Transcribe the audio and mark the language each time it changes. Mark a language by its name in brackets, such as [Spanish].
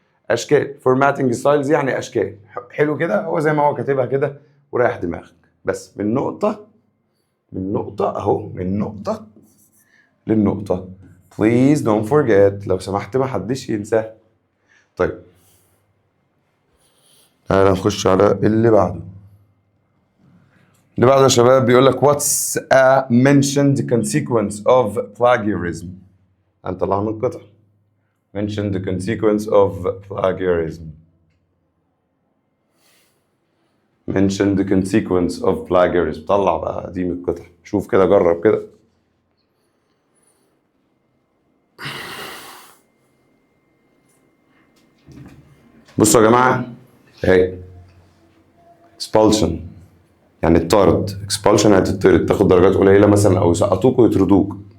[Arabic] اشكال formatting styles يعني اشكال. حلو كده، هو زي ما هو كاتبها كده وريح دماغك، بس من نقطة اهو، من نقطة للنقطة. [English] please don't forget، [Arabic] لو سمحت ما حدش ينساه. طيب تعالى نخش على اللي بعده. يا شباب بيقول لك [English] what's a mentioned consequence of plagiarism. [Arabic] هنطلعها من القطع. [English] mentioned consequence of plagiarism. mentioned consequence of plagiarism. [Arabic] طلع بقى دي من القطع، شوف كده، جرب كده. بصوا يا جماعة اهي expulsion يعني الطرد، expulsion يعني تطرد، تاخد درجات قليلة مثلا او يسقطوك ويطردوك.